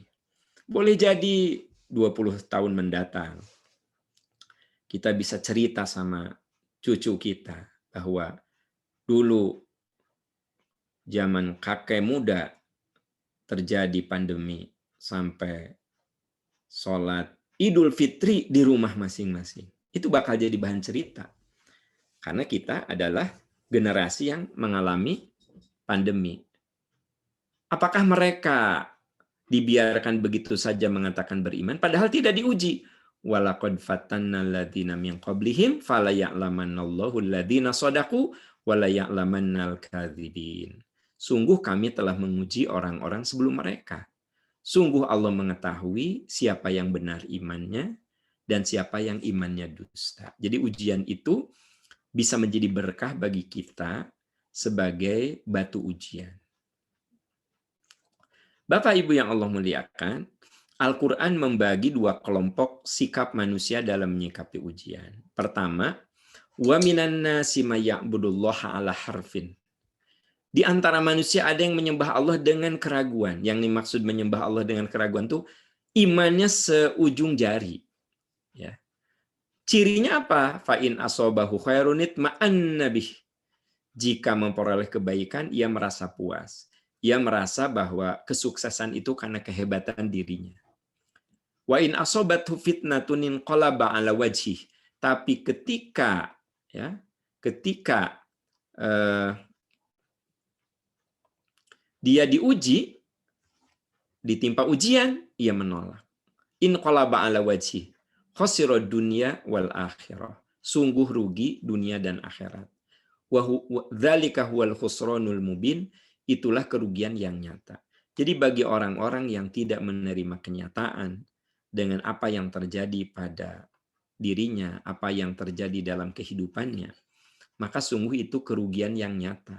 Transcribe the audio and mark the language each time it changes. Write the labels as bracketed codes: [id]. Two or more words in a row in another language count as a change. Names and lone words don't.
[id] Boleh jadi 20 tahun mendatang, kita bisa cerita sama cucu kita bahwa dulu zaman kakek muda terjadi pandemi sampai sholat Idul Fitri di rumah masing-masing. Itu bakal jadi bahan cerita. Karena kita adalah generasi yang mengalami pandemi. Apakah mereka dibiarkan begitu saja mengatakan beriman padahal tidak diuji? [ar] ولقد فتنا الذين من قبلهم فليعلمن الله الذين صدقوا وليعلمن الكاذبين. [id] Sungguh kami telah menguji orang-orang sebelum mereka. Sungguh Allah mengetahui siapa yang benar imannya dan siapa yang imannya dusta. Jadi ujian itu bisa menjadi berkah bagi kita sebagai batu ujian. Bapak Ibu yang Allah muliakan, Al-Quran membagi dua kelompok sikap manusia dalam menyikapi ujian. Pertama, [ar] ومن الناس من يعبد الله على حرف. [id] Di antara manusia ada yang menyembah Allah dengan keraguan. Yang dimaksud menyembah Allah dengan keraguan itu imannya seujung jari. Ya. Cirinya apa? [ar] فإن أصابه خير اطمأن به. [id] Jika memperoleh kebaikan, ia merasa puas. Ia merasa bahwa kesuksesan itu karena kehebatan dirinya. [ar] وإن أصابته فتنة انقلب على وجهه. [id] Tapi ketika dia diuji, ditimpa ujian, ia menolak. [ar] انقلب على وجهه. خسر الدنيا والآخرة. [id] Sungguh rugi dunia dan akhirat. [ar] وذلك هو الخسران المبين. [id] Itulah kerugian yang nyata. Jadi bagi orang-orang yang tidak menerima kenyataan dengan apa yang terjadi pada dirinya, apa yang terjadi dalam kehidupannya, maka sungguh itu kerugian yang nyata.